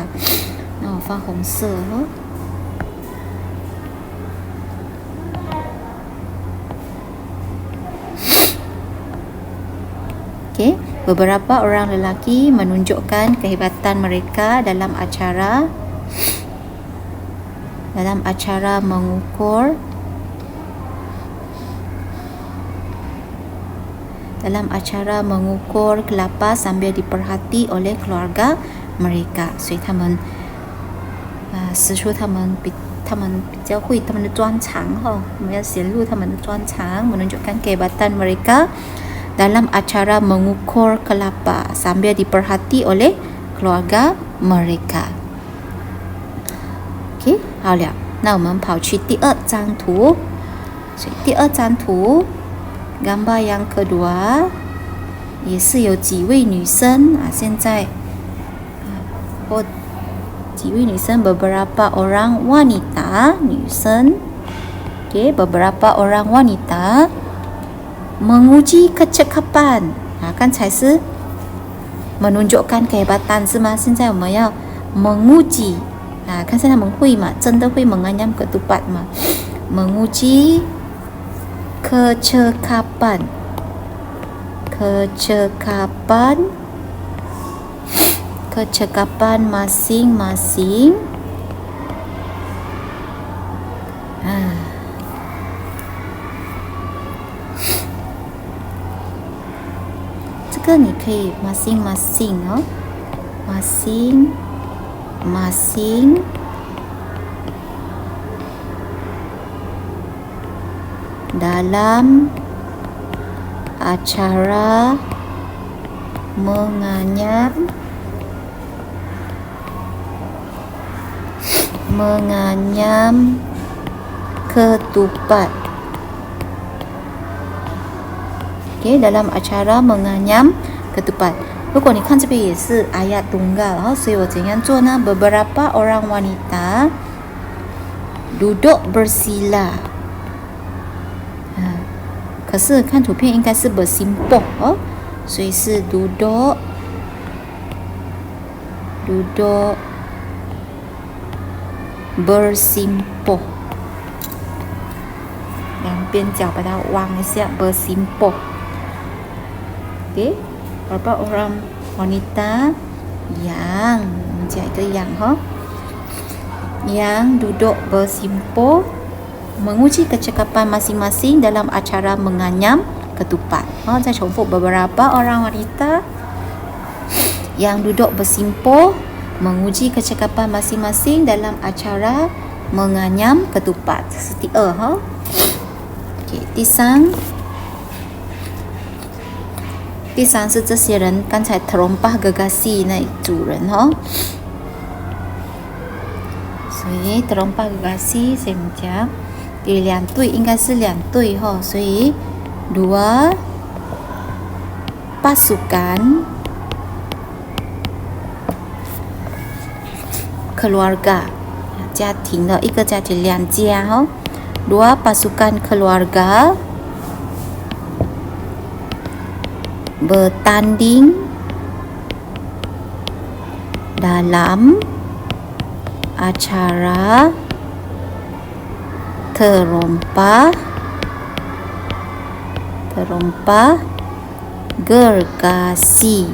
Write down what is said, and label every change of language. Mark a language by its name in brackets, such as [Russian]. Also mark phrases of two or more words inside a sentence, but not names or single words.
[Malay] Nah, faham [Chinese] 红色哦。 [Malay] Okey, beberapa orang lelaki menunjukkan kehebatan mereka dalam acara mengukur kelapa sambil diperhati oleh keluarga mereka. [Chinese] 所以他们使出他们比较会他们的专长我们要显露他们的专长 [Malay] menunjukkan kehebatan mereka dalam acara mengukur kelapa sambil diperhati oleh keluarga mereka. [Chinese] OK， 好了，那我们跑去第二张图。所以第二张图 [Malay] gambar yang kedua [Chinese] 也是有几位女生现在几位女生 [Malay] beberapa orang wanita [Chinese] 女生 okay, [Malay] beberapa orang wanita menguji kecekapan [Chinese] 刚才是 [Malay] menunjukkan kehebatan [Chinese] 是吗？现在我们要 menguji 看现在他们会吗？真的会 [Malay] menganyam ketupat 吗？ menguji kecekapan masing-masing [Chinese] 这个你可以 masing-masing [Malay] masing-masing dalam acara menganyam ketupat. Okay, dalam acara menganyam ketupat. [Chinese] 如果你看这边也是 [Malay] ayat tunggal [Chinese] 所以我怎样做呢？ [Malay] beberapa orang wanita duduk bersila [Chinese] 可是看图片应该是 bersimpuh 所以是 [Malay] duduk bersimpuh [Chinese] 两边脚把它弯一下 bersimpuh. [Malay] Okey, beberapa orang wanita yang menjaga yang duduk bersimpuh menguji kecekapan masing-masing dalam acara menganyam ketupat. Saya 重复 beberapa orang wanita yang duduk bersimpuh menguji kecekapan masing-masing dalam acara menganyam ketupat. [Chinese] 这是第二okay, 第三是这些人刚才 [Malay] terompah gergasi [Chinese] 那组人所以 [Malay] terompah gergasi saya macam [Chinese] 第两队应该是两队所以 dua [Malay] pasukan keluarga [Chinese] 家庭的一个家庭两家 [Malay] dua pasukan keluarga bertanding dalam acara terompah gergasi.